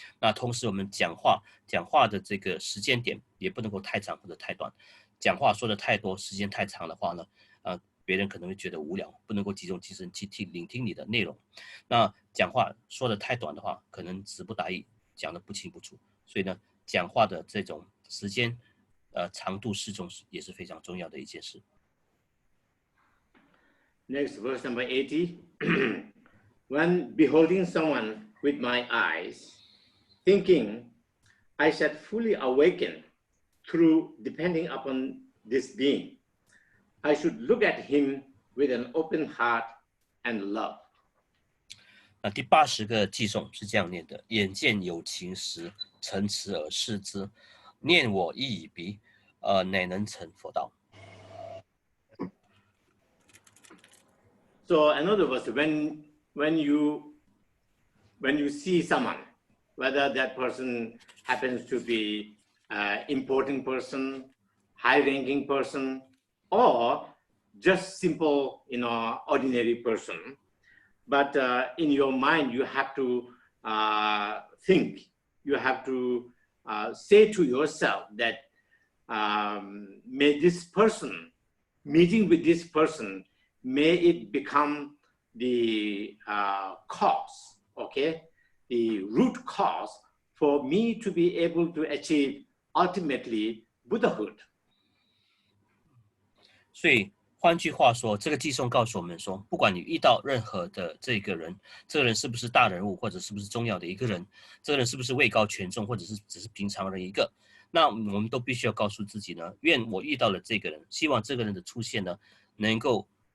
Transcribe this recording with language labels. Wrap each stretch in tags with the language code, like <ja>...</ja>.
<zh>那同时我们讲话的这个时间点也不能够太长或者太短，讲话说的太多，时间太长的话呢，别人可能会觉得无聊，不能够集中精神去聆听你的内容。那讲话说的太短的话，可能词不达意，讲得不清不楚。所以呢，讲话的这种时间长度适中也是非常重要的一件事。</zh> <en>Next, verse number 80. When beholding someone with my eyes, thinking I shall fully awaken through depending upon this being, I should look at him with an open heart and love.</en> <zh>那第80个偈颂是这样念的：眼见有情时，诚慈而视之；念我亦已彼，乃能成佛道。</zh> <en>So, in other words, when you see someone, whether that person happens to be an important person, high-ranking person, or just simple, ordinary person, but in your mind you have to think, you have to say to yourself that may this person, meeting with this person, may it become the cause, okay, the root cause for me to be able to achieve ultimately Buddhahood.</en> <zh>所以换句话说，这个偈颂告诉我们说，不管你遇到任何的这个人是不是大人物，或者是不是重要的一个人，这个人是不是位高权重，或者是只是平常人一个，那我们都必须要告诉自己呢，愿我遇到了这个人，希望这个人的出现呢，能够</zh>